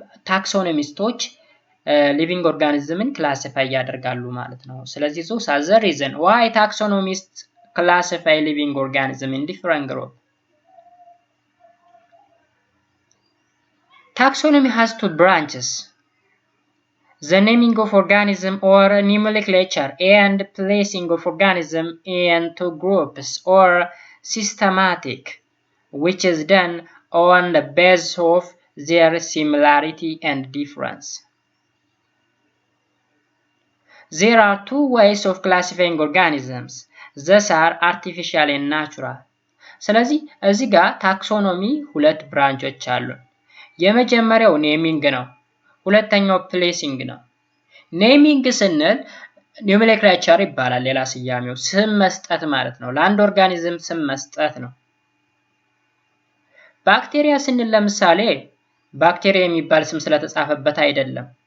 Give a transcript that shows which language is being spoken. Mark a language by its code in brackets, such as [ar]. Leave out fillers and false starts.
[am] ታክሶኖሚስቶች ሊቪንግ ኦርጋኒዝምን ክላሲፋይ ያደርጋሉ ማለት ነው። ስለዚህ [en] those are the reason why taxonomists classify living organism in different groups. Taxonomy has two branches: the naming of organism or nomenclature and placing of organism into groups or systematic, which is done on the basis of their similarity and difference. There are two ways of classifying organisms. These are artificial and natural. [am] ስለዚህ እዚህ ጋር ታክሶኖሚ ሁለት ብራንቾች አሉ። የመጀመሪያው ኔሚንግ ነው፣ ሁለተኛው ፕሌሲንግ ነው። ኔሚንግ ስንል ኖሜንክሌቸር ይባላል፣ ሌላ ስያሜው ስም መስጠት ማለት ነው። ለአንድ ኦርጋኒዝም ስም መስጠት ነው። ባክቴሪያ ስንል ለምሳሌ ባክቴሪያ የሚባል ስም ስለተጻፈበት አይደለም።